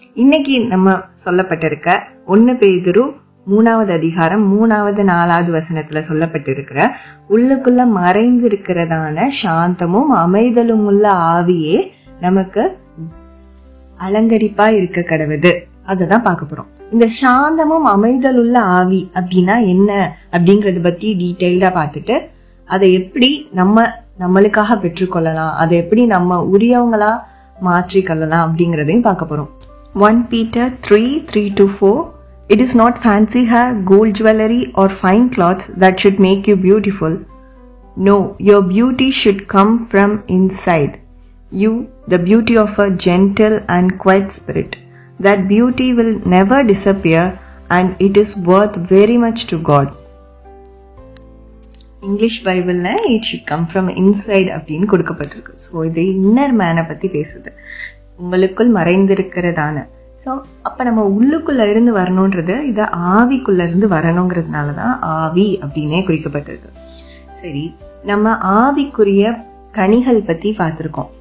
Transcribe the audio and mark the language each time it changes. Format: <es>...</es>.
<ta>இன்னைக்கு நம்ம சொல்லப்பட்டிருக்க 1 பேதுரு 3வது அதிகாரம் 3வது 4வது வசனத்துல சொல்லப்பட்டிருக்கிற உள்ளுக்குள்ள மறைந்திருக்கிறதான சாந்தமும் அமைதலும் உள்ள ஆவியே நமக்கு அலங்கரிப்பா இருக்க கடவுது. அததான் பார்க்க போறோம். இந்த சாந்தமும் அமைதல் உள்ள ஆவி அப்படின்னா என்ன அப்படிங்கறத பத்தி டீட்டெயில்டா பார்த்துட்டு அதை எப்படி நம்மளுக்காக பெற்றுக்கொள்ளலாம், அதை எப்படி நம்ம உரியவங்களா மாற்றிக்கொள்ளலாம் அப்படிங்கறதையும் பார்க்க போறோம்.</ta> <en>1 Peter 3:3-4 It is not fancy hair, gold jewelry or fine clothes that should make you beautiful. No, your beauty should come from inside. You, the beauty of a gentle and quiet spirit. That beauty will never disappear and it is worth very much to God. English Bible la it should come from inside</en> <ta>அப்படினு கொடுக்கப்பட்டிருக்கு. So இது inner மேனை பத்தி பேசுது, உங்களுக்குள் மறைந்திருக்கிறதான. So அப்போ நம்ம உள்ளுக்குள்ள இருந்து வரணுன்றது இதை ஆவிக்குள்ள இருந்து வரணுங்கிறதுனால தான் ஆவி அப்படின்னே குறிக்கப்பட்டிருக்கு. சரி, நம்ம ஆவிக்குரிய கனிகள் பத்தி பார்த்துருக்கோம்.</ta>